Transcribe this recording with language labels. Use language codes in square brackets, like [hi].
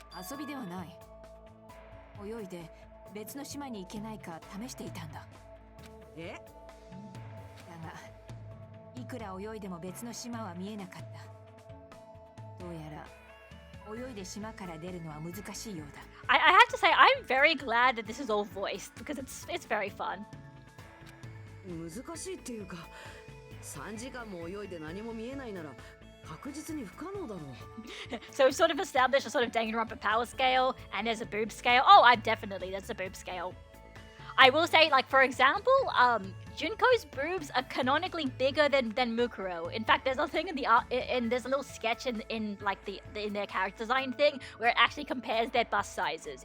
[ja] 遊びではない。泳いで別の島に行けないか試していたんだ。え？だがいくら泳いでも別の島は見えなかった。どうやら泳いで島から出るのは難しいようだ。 [en] I have to say, I'm very glad that this is all voiced because it's very fun. [ja] 難しいっていうか、3時間も泳いで何も見えないなら確実に不可能だろう。 [en] So we've sort of established a sort of Danganronpa power scale, and there's a boob scale. Oh, there's a boob scale. I will say, like, for example, Junko's boobs are canonically bigger than Mukuro. In fact, there's a thing in the art, and there's a little sketch in like in their character design thing where it actually compares their bust sizes.